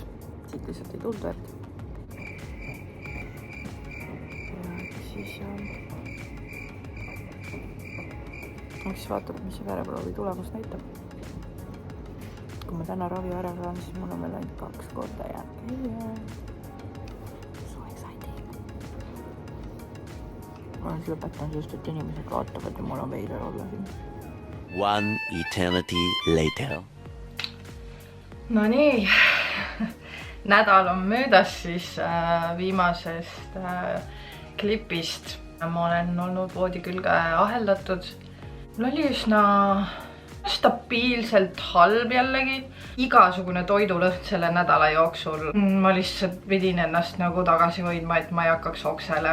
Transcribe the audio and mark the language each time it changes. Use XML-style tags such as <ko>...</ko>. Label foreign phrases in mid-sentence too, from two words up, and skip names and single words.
<et>Siit lihtsalt ei tulnud verd. Ja siis siis vaatab, mis see vereproovi tulemus näitab. Kui ma täna ravi ära saan, siis mul on veel ainult 2 korda jääb.</et> <en>So exciting.</en> <et>Ma olen lõpetan, sest et inimesed vaatavad ja mul on veider olla siin.</et> <en>One eternity later.</en> <et>No nii, nädal on möödas siis viimasest klipist. Ma olen olnud voodi külge aheldatud. Mul oli üsna stabiilselt halb jällegi. Igasugune toidulõht selle nädala jooksul. Ma lihtsalt pidin ennast nagu tagasi hoidma, et ma ei hakkaks oksele.</et>